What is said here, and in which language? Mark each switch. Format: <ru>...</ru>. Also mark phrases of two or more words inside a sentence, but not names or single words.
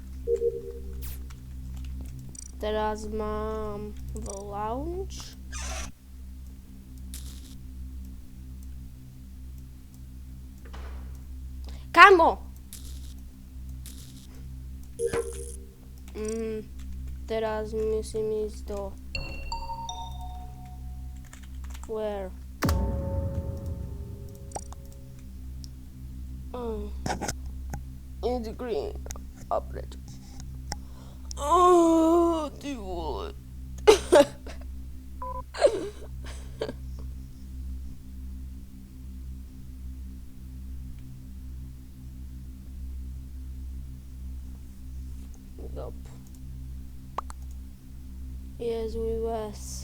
<sk>Teraz mám v lounge. Kamo! Teraz musím ísť do...</sk> <en>Where? In the green. Upgrade.</en> <cs>Ty vole.</cs> <en>Yup. Yes, we was.</en>